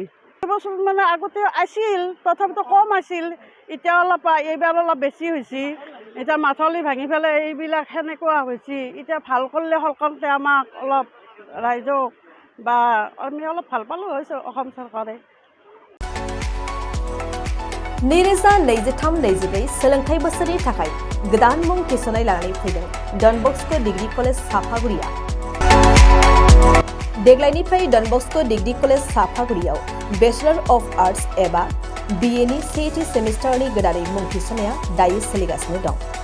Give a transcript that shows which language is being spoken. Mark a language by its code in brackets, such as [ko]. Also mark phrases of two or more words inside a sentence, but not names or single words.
[as] বছৰ মানে আগতে আছিল, তথাপিতো কম আছিল, এতিয়া এইবাৰ অলপ বেছি হৈছে। এতিয়া মাথাউৰি ভাঙি পেলাই এইবিলাক সেনেকুৱা হৈছে। এতিয়া ভাল কৰিলে সৰকাৰতে আমাক অলপ ৰাইজক বা আমি অলপ ভাল পালোঁ হৈছে অসম চৰকাৰে। [brx] 2023-24 सोलोंथाइ बोसोरनि थाखाय गोदान मुं थिसननाय लानानै फैदों डन बस्क' डिग्री कलेज साफागुरिया। देग्लायनिफ्राय डन बस्क' डिग्री कलेज साफागुरियाव [en] Bachelor of Arts [brx] एबा BA नि सेथि सेमिस्टारनि गोदानै मुं थिसननाया दायो सोलिगासिनो दं।